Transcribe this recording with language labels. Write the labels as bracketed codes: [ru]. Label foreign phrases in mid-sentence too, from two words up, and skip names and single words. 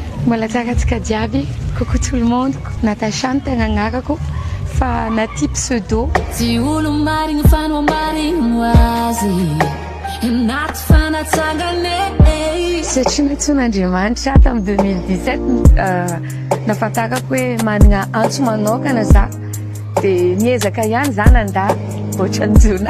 [mg] Mbola tsara antsika diavy. [fr] Coucou tout le monde. [mg] Natacha no tegna agnarako fa naty pseudo. Ty olo marigny fanao marigny azy anaty fanatsangane. Satria natsoan'Andriamanitra tamin'ny 2017 nafantarako hoe manana antso manokana za dia niezaka ihany za nandà ohatran'izona.